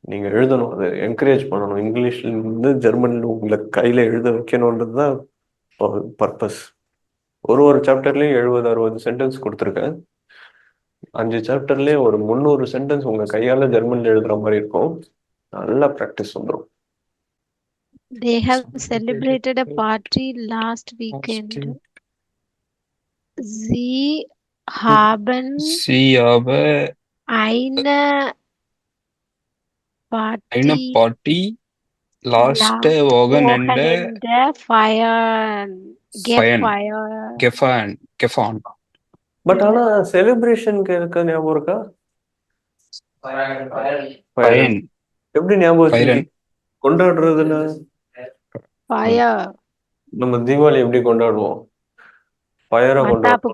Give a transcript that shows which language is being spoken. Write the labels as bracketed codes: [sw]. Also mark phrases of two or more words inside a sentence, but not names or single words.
[ta] நீங்க எழுதணும், அதை என்கரேஜ் பண்ணணும். இங்கிலீஷ்ல இருந்து ஜெர்மன்ல உங்களை கையில எழுத வைக்கணுன்றது தான் பர்பஸ். ஒரு சாப்டர்லயும் 70-60 சென்டென்ஸ் கொடுத்துருக்கேன். 5 சாப்டர்லயே ஒரு 300 சென்டென்ஸ் உங்க கையால ஜெர்மன்ல எழுதுற மாதிரி இருக்கும். நல்லா ப்ராக்டிஸ் வந்துடும். [en] They have celebrated a party last weekend. [de] Sie haben Sie habe eine eine Party Party last Wochenende Wochenende feiern. feiern. Gefahren. [ta] பட் ஆனா செலிப்ரேஷனுக்கு இருக்க ஞாபகம் இருக்கா? [de] Feiern. [ta] எப்படி ஞாபகம் வச்சுக்கீங்க? [de] Feiern. [ta] கொண்டாடுறதுல [de] Feier. [ta] நம்ம தீபாவளி எப்படி கொண்டாடுவோம்? ஃபயரை மத்தாப்பு கொண்டாடுவோம்.